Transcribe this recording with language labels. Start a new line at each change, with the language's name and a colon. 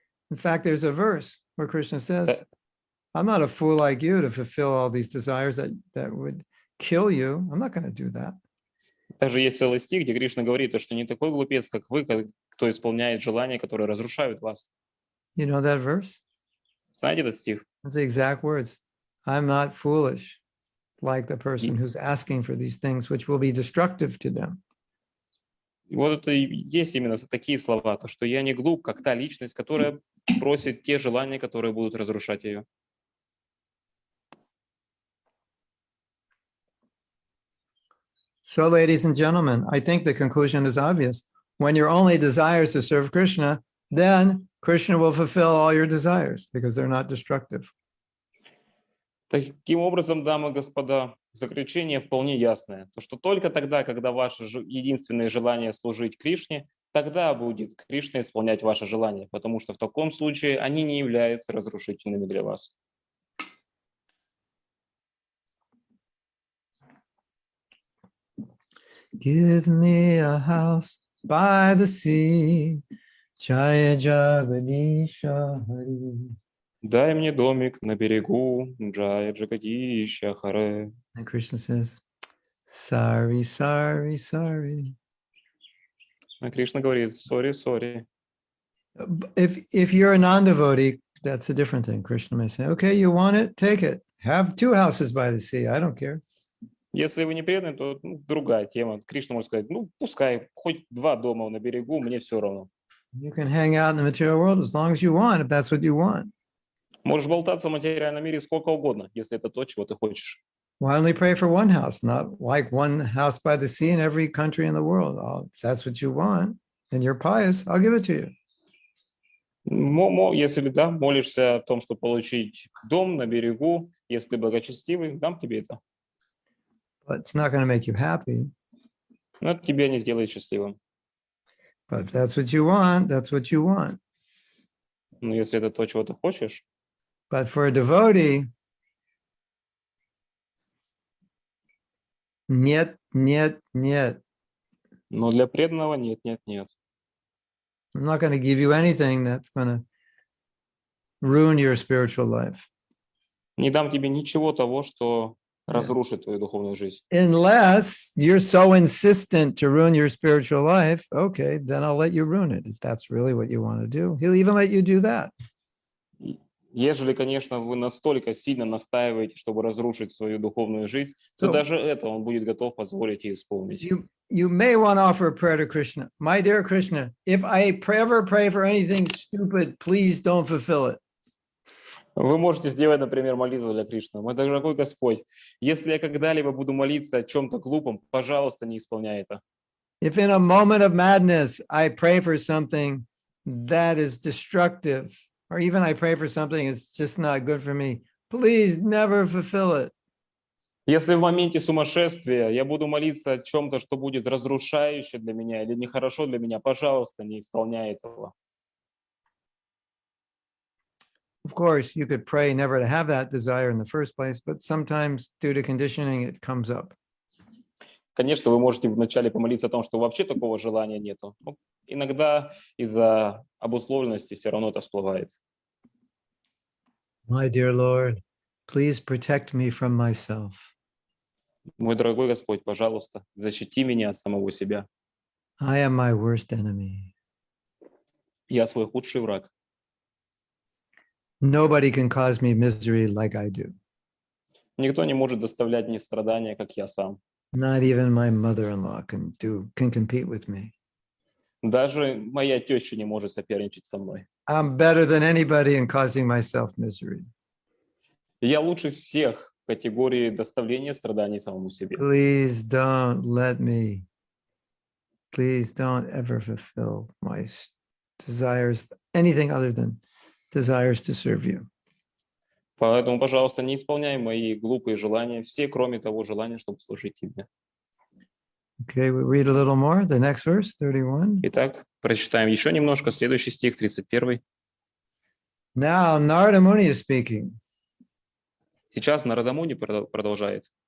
English: In fact, there's a verse where Krishna says, I'm not a fool like you to fulfill all these desires that would kill you. I'm not going to do that.
Russian: Даже есть целый стих, где Кришна говорит, что не такой глупец, как вы, кто исполняет желания, которые разрушают вас.
English: You know that verse?
Russian: Знаете этот стих?
English: That's the exact words. I'm not foolish like the person who's asking for these things, which will be destructive to them.
Russian: и вот это и есть именно такие слова, то, что я не глуп, как та личность, которая просит те желания, которые будут разрушать ее.
English: So, ladies and gentlemen, I think the conclusion is obvious. When your only desire is to serve Krishna, then Krishna will fulfill all your desires because they're not destructive.
Russian: Таким образом, дамы и господа, заключение вполне ясное. То, что только тогда, когда ваше единственное желание служить Кришне, тогда будет Кришна исполнять ваши желания, потому что в таком случае они не являются разрушительными для вас.
English: Give me a house by the sea, Jaya Jagadisha Hari.
Russian: Дай мне домик на берегу, Джая Джагадища Харе.
English: And Krishna says, sorry, sorry, sorry.
Russian: А Кришна говорит, сори, сори.
English: If you're a non-devotee, that's a different thing. Krishna may say, okay, you want it, take it. Have 2 houses by the sea. I don't care.
Russian: Если вы не преданный, то другая тема. Кришна может сказать, пускай, хоть 2 дома на берегу, мне все равно.
English: You can hang out in the material world as long as you want, if that's what you want.
Russian: Можешь болтаться в материальном мире сколько угодно, если это то, чего ты хочешь.
English: Why only pray for one house, not like one house by the sea in every country in the world? Oh, if that's what you want and you're pious, I'll give it to you.
Russian: Если да, молишься о том, чтобы получить дом на берегу, если ты благочестивый, дам тебе это.
English: But it's not going to make you happy.
Russian: Но это тебя не сделает счастливым.
English: But if that's what you want, that's what you want.
Russian: Но если это то, чего ты хочешь,
English: But for a devotee,
Russian: нет, нет, нет. но для преданного нет, нет, нет.
English: I'm not going to give you anything that's going to ruin your spiritual life.
Russian: Не дам тебе ничего того, что разрушит твою духовную жизнь.
English: Unless you're so insistent to ruin your spiritual life, okay, then I'll let you ruin it. If that's really what you want to do, he'll even let you do that.
Russian: Ежели, конечно, вы настолько сильно настаиваете, чтобы разрушить свою духовную жизнь, то
English: So-
Russian: даже это он будет готов позволить и исполнить.
English: You may want to offer a prayer to Krishna. My dear Krishna, if I ever pray for anything stupid, please don't fulfill it.
Russian: Вы можете сделать, например, молитву для Кришны. Мой дорогой Господь, если я когда-либо буду молиться о чем-то глупом, пожалуйста, не исполняй это.
English: If in a moment of madness, I pray for something that is destructive, or even I pray for something that's just not good for me, please never fulfill it.
Russian: Если в моменте сумасшествия я буду молиться о чем-то, что будет разрушающе для меня или нехорошо для меня, пожалуйста, не исполняй этого.
English: Of course, you could pray never to have that desire in the first place, but sometimes due to conditioning, it comes up.
Russian: Конечно, вы можете вначале помолиться о том, что вообще такого желания нету. Но иногда из-за обусловленности все равно это всплывает.
English: My dear Lord, please protect me from myself.
Russian: Мой дорогой Господь, пожалуйста, защити меня от самого себя.
English: I am my worst enemy.
Russian: Я свой худший враг.
English: Nobody can cause me misery like I do.
Russian: Никто не может доставлять мне страдания, как я сам.
English: Not even my mother-in-law can compete with me.
Russian: Даже моя теща не может соперничать со мной.
English: I'm better than anybody in causing myself misery.
Russian: Я лучше всех в категории доставления страданий самому себе.
English: Please don't ever fulfill my desires, anything other than desires to serve you.
Russian: Поэтому, пожалуйста, не исполняй мои глупые желания, все, кроме того желания, чтобы служить тебе.
English: Okay, we read a little more. The next verse, 31.
Russian: Итак, прочитаем еще немножко. Следующий стих, 31.
English: Now, Narada Muni is speaking.
Russian: Сейчас Нарада Муни продолжает.